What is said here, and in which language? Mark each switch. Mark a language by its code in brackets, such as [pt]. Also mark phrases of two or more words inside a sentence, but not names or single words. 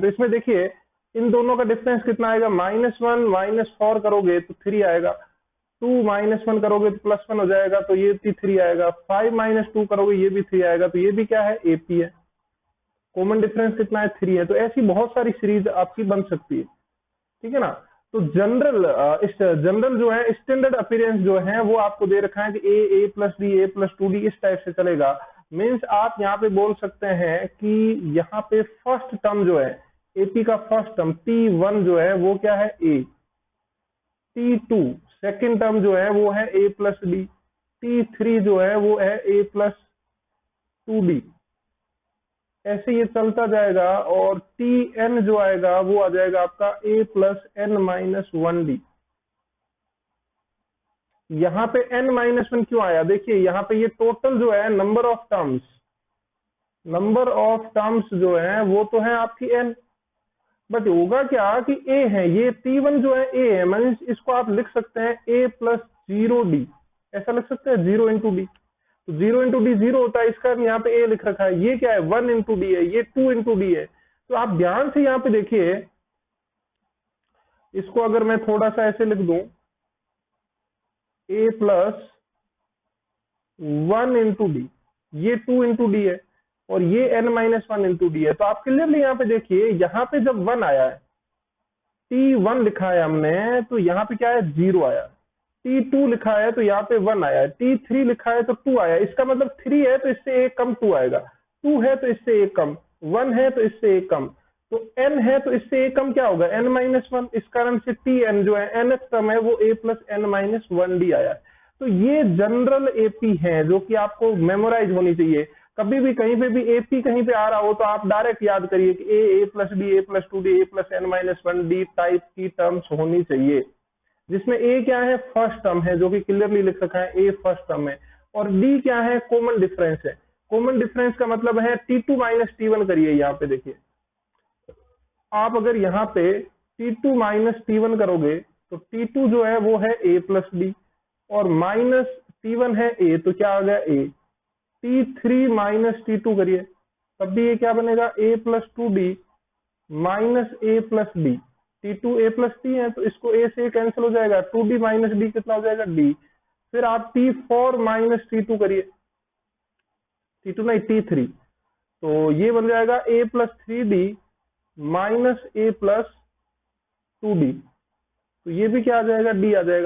[hi] तो इसमें देखिए, इन दोनों का डिफरेंस कितना आएगा? -1 -4 करोगे तो 3 आएगा, 2 -1 करोगे तो +1 हो जाएगा, तो ये भी 3 आएगा, 5 - 2 करोगे ये भी 3 आएगा, तो ये भी क्या है? एपी है। [en] common difference [hi] कितना है? 3 है। तो ऐसी बहुत सारी सीरीज आपकी बन सकती है, ठीक है ना। तो जनरल जो है [en] standard appearance [hi] जो है वो आपको दे रखा है कि [en] a plus b, a plus 2d [hi] इस टाइप से चलेगा। मीन्स आप यहाँ पे बोल सकते हैं कि यहाँ पे [en] first term [hi] जो है एपी का [en] first term [hi] T1 जो है वो क्या है? a। T2 [en] second term [hi] जो है वो है [en] a plus d। [hi] T3 जो है वो है [en] a plus 2d। [hi] ऐसे ये चलता जाएगा, और Tn जो आएगा वो आ जाएगा आपका [en] a plus n minus 1d। [hi] यहाँ पे n-1 क्यों आया? देखिए, यहाँ पे ये टोटल जो है [en] number of terms [hi] जो है वो तो है आपकी n, बट होगा क्या कि a है, ये T1 जो है a है, मींस इसको आप लिख सकते हैं [en] a plus 0d, [hi] ऐसा लिख सकते हैं, [en] 0 into d। [hi] तो [en] 0 into d [hi] 0 होता है, इसका यहाँ पे a लिख रखा है। ये क्या है? [en] 1 into d [hi] है, ये [en] 2 into d [hi] है। तो आप ध्यान से यहाँ पे देखिए, इसको अगर मैं थोड़ा सा ऐसे लिख दूं, [en] a plus 1 into d, [hi] ये [en] 2 into d [hi] है, और ये [en] n-1 into d [hi] है। तो आप क्लियरली यहाँ पे देखिए, यहाँ पे जब 1 आया है, T1 लिखा है हमने, तो यहाँ पे क्या है? 0 आया। T2 लिखा है तो यहाँ पे 1 आया है। T3 लिखा है तो 2 आया। इसका मतलब 3 है तो इससे एक कम 2 आएगा, 2 है तो इससे एक कम, 1 है तो इससे एक कम, तो n है तो इससे एक कम क्या होगा? n-1। इस कारण से Tn जो है [en] nth term [hi] है वो [en] a plus n-1d [hi] आया। तो ये जनरल एपी है जो कि आपको मेमोराइज होनी चाहिए। कभी भी कहीं पे भी एपी कहीं पे आ रहा हो तो आप डायरेक्ट याद करिए कि [en] a plus b, a plus 2d, a plus n-1d [hi] टाइप की टर्म्स होनी चाहिए, जिसमें a क्या है? [en] first term [hi] है, जो कि क्लियरली लिख रखा है, a [en] first term [hi] है, और d क्या है? [en] common difference [hi] है। [en] common difference [hi] का मतलब है [en] T2 minus T1 [hi] करिए। यहाँ पे देखिए, आप अगर यहाँ पे [en] T2 minus T1 [hi] करोगे तो T2 जो है वो है [en] a plus d, [hi] और [en] minus T1 [hi] है a, तो क्या आ गया? a। [en] T3 minus T2 [hi] करिए, तब भी ये क्या बनेगा? [en] a plus 2d minus a plus d. [hi] T2 [en] a plus t [hi] है, तो इसको a से कैंसिल हो जाएगा, [en] 2d minus d [hi] कितना हो जाएगा? d। फिर आप [en] T4 minus T2 [hi] करिए, T2 नहीं T3, तो ये बन जाएगा [en] a plus 3d minus a plus 2d, [hi] तो ये भी क्या आ जाएगा, d आ जाएगा।